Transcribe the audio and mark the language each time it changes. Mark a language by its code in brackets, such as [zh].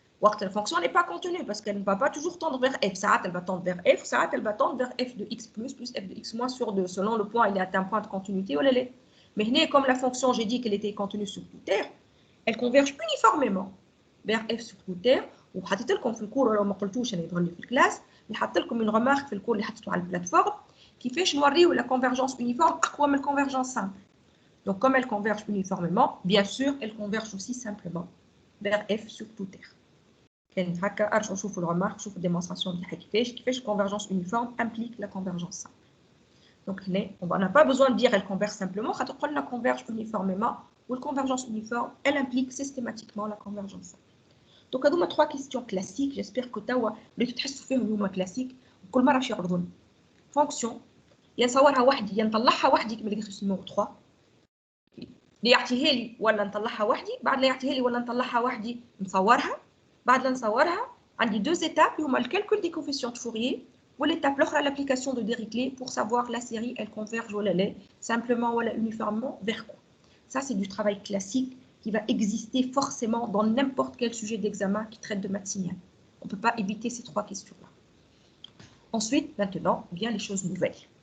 [fr] La fonction n'est pas continue parce qu'elle ne va pas toujours tendre vers f. Ça, elle va tendre vers f, ça, elle va tendre vers f de x plus f de x moins sur 2. Selon le point, il est atteint un point de continuité ou l'élève. Mais comme la fonction, j'ai dit qu'elle était continue sur toute terre, elle converge uniformément vers f sur toute terre. [ar] Ou حطيت لكم في الكور ولا ما قلتوش انا يظهر لي في الكلاس اللي حطيت لكم une remarque في الكور اللي حطيته على البلاتفورم كيفاش نوريو [fr] la convergence uniforme [ar] اقوى من [fr] convergence simple. Donc comme elle converge uniformément, bien sûr, elle converge aussi simplement vers f sur toute terre. [ar] كان هكا ارجعوا شوفوا الرمارك شوفوا الديمونستراسيون تاعها كيفاش [fr] convergence uniforme implique la convergence simple. Donc, on n'a pas besoin de dire elle converge simplement, quand on converge uniformément, ou la convergence uniforme, elle implique systématiquement la convergence simple. Donc, il y a 3 questions classiques, j'espère que tu as vu classique, [ar] كل مرة شي يعرضون. Fonction, ينصورها وحدي ينطلعها وحدي كما قلت numéro 3. اللي يعطيها لي ولا نطلعها وحدي، بعد لا يعطيها لي ولا نطلعها وحدي نصورها، بعد لا نصورها عندي 2 étapes هما الكالكول دي كوفيسيون دو فورير. [fr] Ou l'étape l'autre, l'application de Dirichlet pour savoir la série, elle converge ou elle est simplement ou uniformément vers quoi. Ça, c'est du travail classique qui va exister forcément dans n'importe quel sujet d'examen qui traite de maths signal. On ne peut pas éviter ces 3 questions-là. Ensuite, maintenant, vient les choses nouvelles.